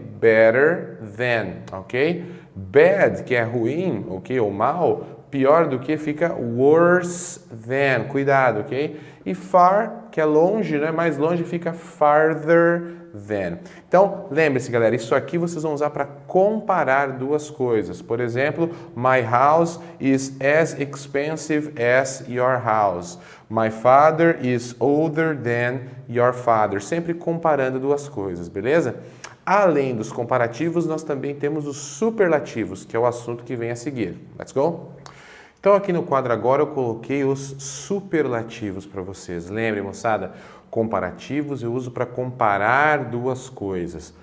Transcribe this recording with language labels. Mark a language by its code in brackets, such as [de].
[pt] Better than, ok? Bad, que é ruim, ok? Ou mal, pior do que fica worse than, cuidado, ok? E far, que é longe, né? Mais longe fica farther than. Então, lembre-se, galera, isso aqui vocês vão usar para comparar duas coisas. Por exemplo, [en] my house is as expensive as your house. My father is older than your father. [pt] Sempre comparando duas coisas, beleza? Além dos comparativos, nós também temos os superlativos, que é o assunto que vem a seguir. [en] Let's go? [pt] Então, aqui no quadro agora eu coloquei os superlativos para vocês. Lembre, moçada, comparativos eu uso para comparar duas coisas.